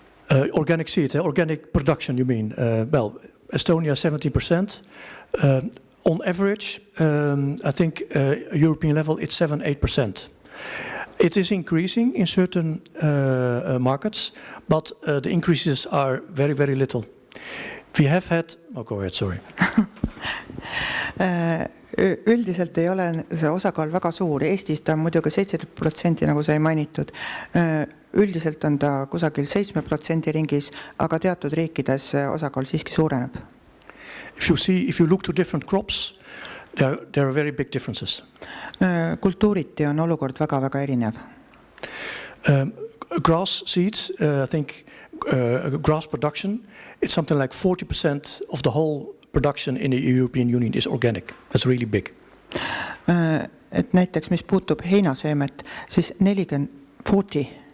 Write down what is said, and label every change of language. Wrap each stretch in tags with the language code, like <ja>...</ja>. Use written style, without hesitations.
<en>Organic seed, organic production you mean? Well, Estonia 17%. On average, I think European level it's 7-8%. It is increasing in certain markets, but the increases are very, very little. We have had... Oh, go ahead, sorry.</en> <et>Üldiselt ei ole see osakaal väga suur. Eestis ta on muidugi 7%, nagu sai mainitud. Üldiselt on ta kusagil 7% ringis, aga teatud riikides osakaal siiski suureneb.</et> <en>If you look to different crops, there are very big differences.</en> <et>Kultuuriti on olukord väga erinev.</et> <en>Grass seeds, I think grass production, it's something like 40% of the whole production in the European Union is organic. That's really big.</en> <et>Et näiteks, mis puutub heinaseemet, siis 40,</et>